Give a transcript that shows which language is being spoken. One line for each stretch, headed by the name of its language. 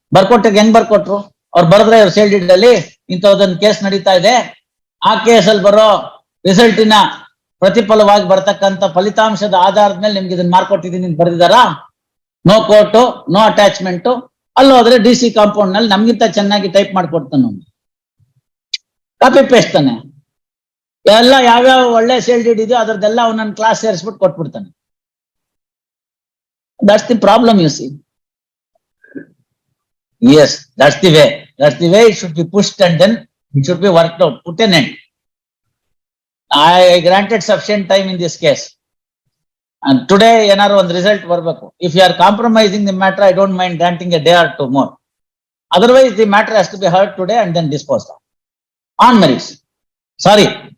Kannada: ಬರ್ಕೊಟ್ಟಿಗೆ ಹೆಂಗ್ ಬರ್ಕೊಟ್ರು? ಅವ್ರು ಬರೆದ್ರೆ ಇವ್ರು ಸೇಲ್ ಡೀಡ್ ಅಲ್ಲಿ ಇಂಥದೊಂದು ಕೇಸ್ ನಡೀತಾ ಇದೆ, ಆ ಕೇಸಲ್ಲಿ ಬರೋ ರಿಸಲ್ಟಿನ ಪ್ರತಿಫಲವಾಗಿ ಬರ್ತಕ್ಕಂಥ ಫಲಿತಾಂಶದ ಆಧಾರದ ಮೇಲೆ ನಿಮ್ಗೆ ಇದನ್ನ ಮಾರ್ಕೊಟ್ಟಿದ್ದೀನಿ ಅಂತ ಬರ್ದಿದಾರಾ? No court, no attachment. ಅಲ್ಲಿ ಹೋದ್ರೆ DC ಕಾಂಪೌಂಡ್ ನಲ್ಲಿ ನಮ್ಗಿಂತ ಚೆನ್ನಾಗಿ ಟೈಪ್ ಮಾಡ್ಕೊಡ್ತಾನೆ, ಕಾಪಿ ಪೇಸ್ಟ್ ತಾನೆ. ಎಲ್ಲ ಯಾವ್ಯಾವ ಒಳ್ಳೆ ಸೇಲ್ ಡೀಡ್ ಇದೆಯೋ ಅದ್ರದ್ದೆಲ್ಲ ಅವನನ್ನ class ಸೇರಿಸ್ಬಿಟ್ಟು ಕೊಟ್ಬಿಡ್ತಾನೆ.
English: That's the problem, you see. Yes, that's the way. That's the way it should be pushed and then it should be worked out, put an end. I granted sufficient time in this case. And today,
Kannada: ಏನಾದ್ರು ಒಂದು result ಬರ್ಬೇಕು.
English: If you are compromising the matter, I don't mind granting a day or two more. Otherwise, the matter has to be heard today and then disposed of. On merits. Sorry.